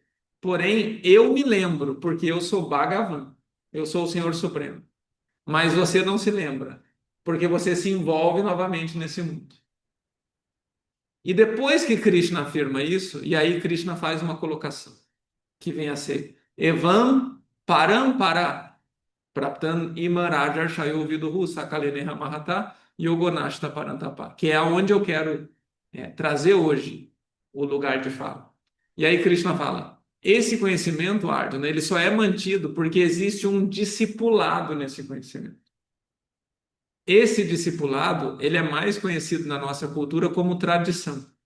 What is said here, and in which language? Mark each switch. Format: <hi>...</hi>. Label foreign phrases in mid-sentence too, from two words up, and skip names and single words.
<pt>Porém, eu me lembro, porque eu sou Bhagavan, eu sou o Senhor Supremo. Mas você não se lembra, porque você se envolve novamente nesse mundo. E depois que Krishna afirma isso, e aí Krishna faz uma colocação, que vem a ser</pt> <sa>एवं परम्परा प्राप्तं इमं राजर् षयो विदुः सकालेनेह महता योगोनष्टः परन्तप,</sa> <pt>que é aonde eu quero trazer hoje o lugar de fala. E aí Krishna fala, esse conhecimento, Arjuna, ele só é mantido porque existe um discipulado nesse conhecimento. Esse discipulado, ele é mais conhecido na nossa cultura como tradição.</pt>